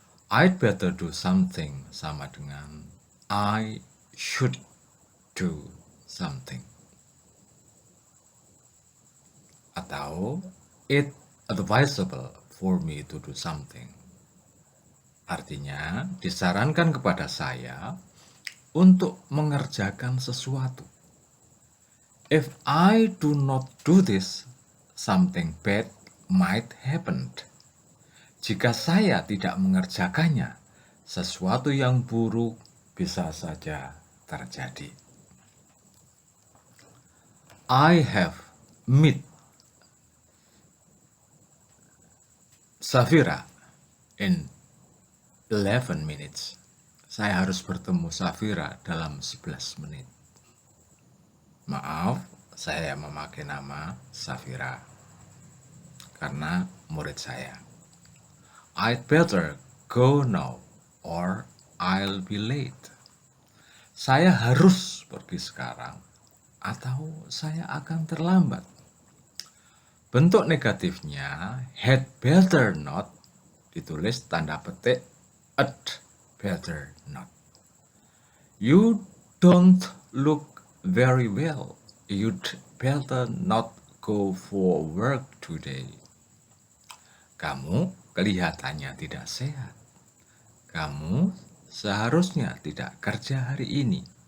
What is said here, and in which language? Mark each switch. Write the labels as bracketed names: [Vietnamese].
[English] I'd better do something [Indonesian] sama dengan [English] I should do something, [Indonesian] atau [English] it advisable for me to do something. [Indonesian] Artinya disarankan kepada saya untuk mengerjakan sesuatu. [English] If I do not do this, something bad might happen. [Indonesian] Jika saya tidak mengerjakannya, sesuatu yang buruk bisa saja terjadi. [English] I have met Safira in 11 minutes. [Indonesian] Saya harus bertemu Safira dalam 11 menit. Maaf, saya memakai nama Safira karena murid saya. [English] I'd better go now or I'll be late. [Indonesian] Saya harus pergi sekarang atau saya akan terlambat. Bentuk negatifnya [English] had better not [Indonesian] ditulis tanda petik had better not. [English] You don't look very well. You'd better not go for work today. [Indonesian] Kamu kelihatannya tidak sehat. Kamu seharusnya tidak kerja hari ini.